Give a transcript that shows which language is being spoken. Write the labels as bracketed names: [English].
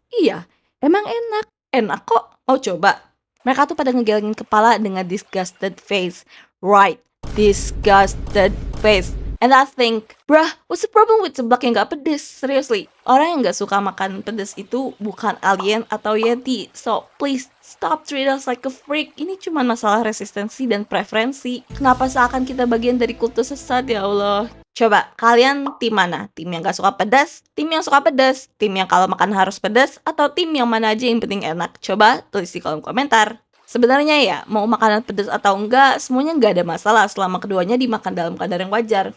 [Indonesian] Iya, emang enak. Enak kok, mau coba? Mereka tuh pada ngegelengin kepala dengan [English] disgusted face. Right, disgusted face. And I think, bruh, what's the problem with seblak [Indonesian] yang gak pedes? Seriously, orang yang gak suka makan pedes itu bukan alien atau yeti. [English] So, please, stop treat us like a freak. [Indonesian] Ini cuma masalah resistensi dan preferensi. Kenapa seakan kita bagian dari kultus sesat, ya Allah? Coba, kalian tim mana? Tim yang gak suka pedas? Tim yang suka pedas? Tim yang kalau makan harus pedas? Atau tim yang mana aja yang penting enak? Coba tulis di kolom komentar. Sebenarnya ya, mau makanan pedas atau enggak, semuanya nggak ada masalah selama keduanya dimakan dalam kadar yang wajar.